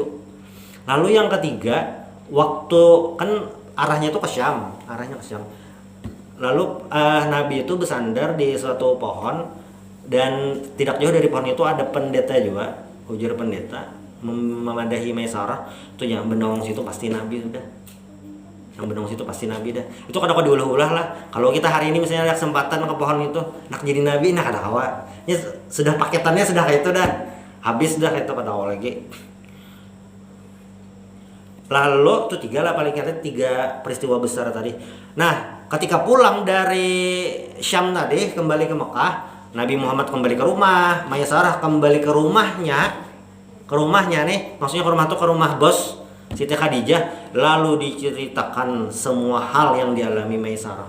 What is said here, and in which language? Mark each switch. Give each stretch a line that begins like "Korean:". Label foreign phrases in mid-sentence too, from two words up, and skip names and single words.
Indonesian: Lalu yang ketiga, waktu kan arahnya ke Syam. Lalu Nabi itu bersandar di suatu pohon, dan tidak jauh dari pohon itu ada pendeta juga.
Banjar: Ujar pendeta memadahi Maisarah, itu yang bendong situ pasti Nabi sudah. Yang bendong situ pasti Nabi dah. Itu kadang diulah-ulah lah.
Indonesian: Kalau kita hari ini misalnya ada kesempatan ke pohon itu, nak jadi Nabi, nah
Banjar: kada kawa.
Indonesian: Ya sudah paketannya sudah kayak itu dah. Habis dah itu pada awal lagi. Lalu itu tiga peristiwa besar tadi. Nah, ketika pulang dari Syam tadi kembali ke Mekah, Nabi Muhammad kembali ke rumah, Maisarah kembali ke rumahnya nih, maksudnya ke rumah tuh ke rumah bos Siti Khadijah, lalu diceritakan semua hal yang dialami Maisarah.